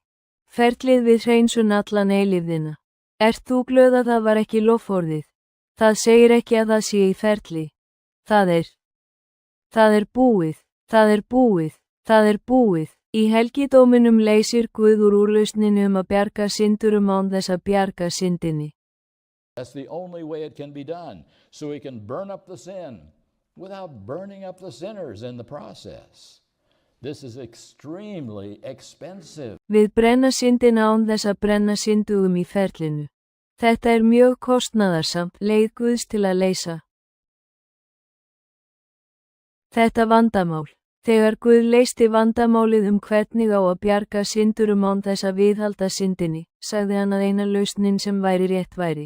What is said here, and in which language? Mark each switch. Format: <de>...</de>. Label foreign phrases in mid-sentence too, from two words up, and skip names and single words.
<is>Ferlið við hreinsun allan eilífðina. Ert þú glöð að það var ekki loforðið? Það segir ekki að það sé í ferli. Það er búið, það er búið, það er búið. Í helgidóminum leysir Guð úr úrlausninni að bjarga syndurum án þess að bjarga syndinni.</is> <en>That's the only way it can be done. So he can burn up the sin without burning up the sinners in the process. This is extremely expensive.</en> <is>Við brenna syndina án þess að brenna syndugum í ferlinu. Þetta mjög kostnaðarsamt leið Guðs til að leysa. Þetta vandamál. Þegar Guð leysti vandamálið hvernig á að bjarga syndurum án þess að viðhalda syndinni, sagði hann að eina lausnin sem væri rétt væri.</is>